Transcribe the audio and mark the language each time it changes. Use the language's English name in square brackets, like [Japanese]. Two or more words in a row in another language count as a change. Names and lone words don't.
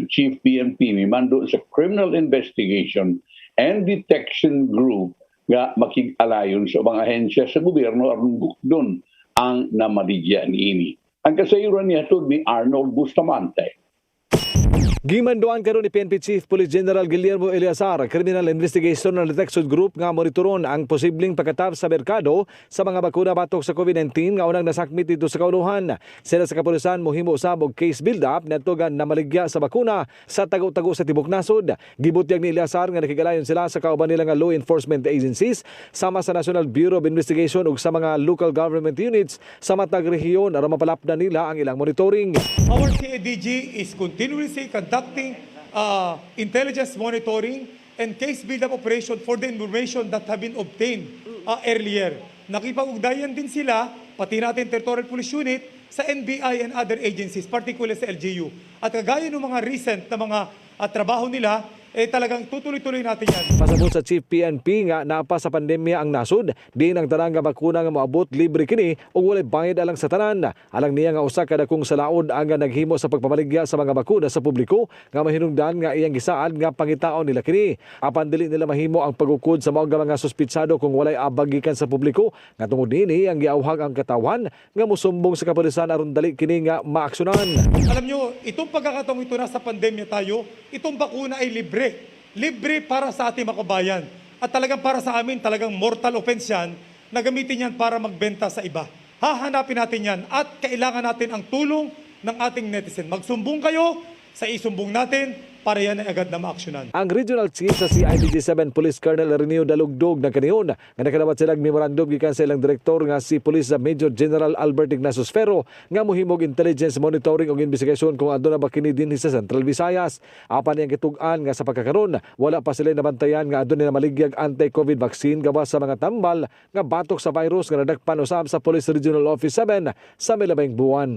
[Cebuano] Chief PNP ni mando sa [English] Criminal Investigation and Detection Group [Cebuano] nga makig-alayon sa mga ahensya sa gobyerno aron bukdon ang namaligya niini. Ang kasayuran niya to ni Arnold Bustamante. Gimanduan karon ni PNP Chief Police General Guillermo Eleazar, [English] Criminal Investigation and Detection Group [Cebuano] nga monitoron ang posibleng pagkatap sa merkado sa mga bakuna batok sa COVID-19 nga unang nasakmit dito sa kauluhan. Sila sa kapulisan mohimo usab og [English] case build-up [Cebuano] nadto na maligya sa bakuna sa tago-tago sa tibok nasod. Gibutyag ni Eleazar nga nakigalayon sila sa kauban nila nga [English] law enforcement agencies [Cebuano] sama sa National Bureau of Investigation ug sa mga [English] local government units [Cebuano] sa matag rehiyon aron mapalapdan nila ang ilang monitoring. [English] Our CEDG is continuously conducting intelligence monitoring and case build-up operation for the information that have been obtained earlier. [Filipino] Nakipag-ugnayan din sila, pati natin Territorial Police Unit, sa NBI and other agencies, particularly sa LGU. At kagaya ng mga recent na mga trabaho nila, talagang tutuloy-tuloy natin yan. [Cebuano] Pasabot sa Chief PNP nga napa sa pandemya ang nasod, di nang tanang nga bakuna nga moabot libre kini ug walay bayad alang sa tanan. Alang niya nga usa ka dakong salaod ang naghimo sa pagpamaligya sa mga bakuna sa publiko nga mahinungdan nga iyang gisaad nga pangitaon nila kini. Apan dili nila mahimo ang pagukod sa mga mga suspitsado kung walay abag gikan sa publiko nga tungod dinhi ang giawhag ang katawan nga mosumbong sa kapulisan aron dali kini nga maaksyonan. [Filipino] Alam nyo, itong pagkakataong ito na sa pandemya tayo, itong bakuna ay libre. Libre para sa ating makabayan. At talagang para sa amin, talagang [English] mortal offense [Filipino] yan na gamitin yan para magbenta sa iba. Hahanapin natin yan at kailangan natin ang tulong ng ating netizen. Magsumbong kayo sa isumbong natin para yan ay agad na maaksyonan. [Cebuano] Ang Regional Chief sa CIDG 7 Police Colonel Renio Dalugdog na kaniyon nga nakadawat silang memorandum gikan sa ilang direktor nga si Police Major General Albert Ignacio Sfero nga mohimog [English] intelligence monitoring [Cebuano] ug investigasyon kung aduna ba kini dinhi sa Central Visayas. Apan yang kitug-an nga sa pagkakaron wala pa sila nabantayan nga aduna na maligyag [English] anti-COVID vaccine [Cebuano] gawas sa mga tambal nga batok sa virus nga nadagpan usab sa Police Regional Office 7 sa milabayng buwan.